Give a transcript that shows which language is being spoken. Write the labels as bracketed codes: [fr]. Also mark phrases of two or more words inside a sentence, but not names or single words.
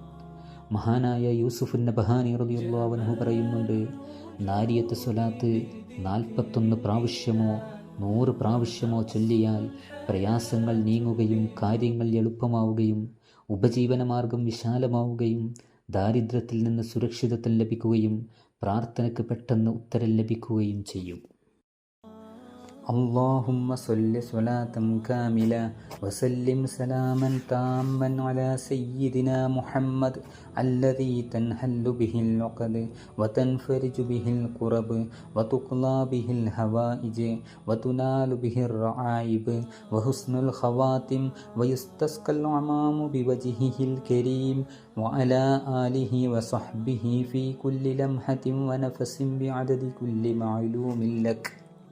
[ml] മഹാനായ യൂസുഫ് നബഹാനി [ar] رضي الله عنه [ml] പറയുന്നുണ്ട്, നാരിയത്ത് സ്വലാത്ത് 41 പ്രാവശ്യമോ 100 പ്രാവശ്യമോ ചൊല്ലിയാൽ പ്രയാസങ്ങൾ നീങ്ങുകയും കാര്യങ്ങൾ എളുപ്പമാവുകയും ഉപജീവനമാർഗം വിശാലമാവുകയും ദാരിദ്ര്യത്തിൽ നിന്ന് സുരക്ഷിതത്വം ലഭിക്കുകയും പ്രാർത്ഥനയ്ക്ക് പെട്ടെന്ന് ഉത്തരം ലഭിക്കുകയും ചെയ്യും. [ar] اللهم صل صلاة كاملة وسلم سلاما تاما على سيدنا محمد الذي تنحل به العقد وتنفرج به الكرب وتقضى به الحوائج وتنال به الرعائب وحسن الخواتم ويستسقى الغمام بوجهه الكريم وعلى آله وصحبه في كل لمحة ونفس بعدد كل معلوم لك.